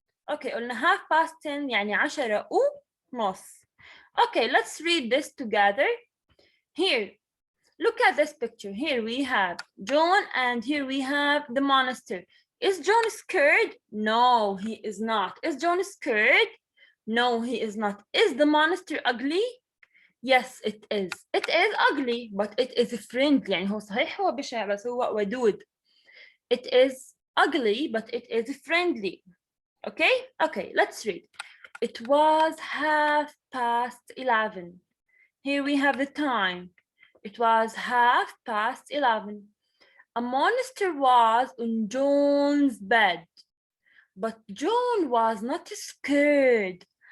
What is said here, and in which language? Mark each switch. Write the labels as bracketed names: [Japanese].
[Arabic] Okay, قلنا 10:30 يعني 10:30. [English] Okay, let's read this together. Here, look at this picture. Here we have John and here we have the monster. Is John scared? No, he is not. Is John scared? No, he is not. Is the monster ugly? Yes, it is. It is ugly, but it is friendly. [Arabic] يعني هو صحيح هو بشع بس هو ودود. [English] It is ugly, but it is friendly. Okay? Okay, let's read. It was 11:30. Here we have the time. It was 11:30. A monster was on John's bed, but John was not scared.